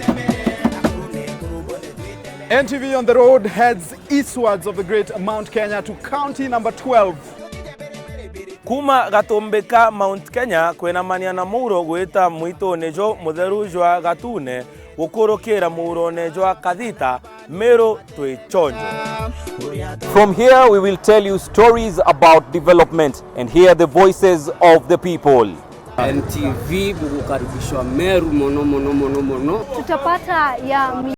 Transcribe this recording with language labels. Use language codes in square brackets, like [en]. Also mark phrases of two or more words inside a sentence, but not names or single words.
[en] NTV on the road heads eastwards of the great Mount Kenya to county number 12. [mer] Kuma gatumbika Mount Kenya kwena mania na muro gwita mwito nejo mutheru jwa gatune gukurukira muro nejwa kathita mero twichonjo. [en] From here we will tell you stories about development and hear the voices of the people. [mer] NTV bukukaribishwa Meru mono. [sw] Tutapata ya